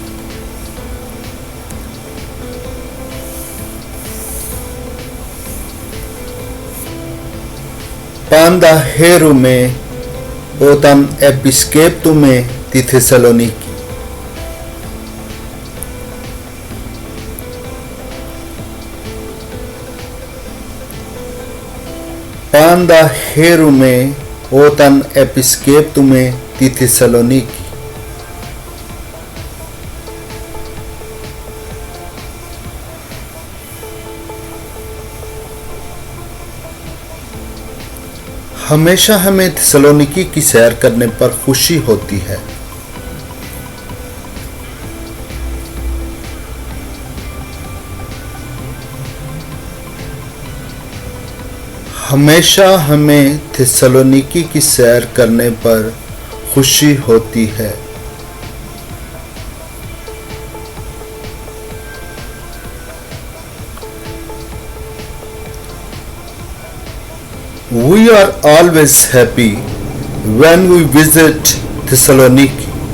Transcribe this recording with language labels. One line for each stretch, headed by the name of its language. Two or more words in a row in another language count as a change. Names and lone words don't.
Greek: Πανδαχέρουμαι όταν επισκέπτομαι τη Θεσσαλονίκη. Πάντα χαίρομαι όταν επισκέπτομαι τη Θεσσαλονίκη.
Urdu: ہمیشہ ہمیں تھیسالونیکی کی سیر کرنے پر خوشی ہوتی ہے. ہمیشہ ہمیں تھیسالونیکی کی سیر کرنے پر خوشی ہوتی ہے.
English: We are always happy when we visit Thessaloniki.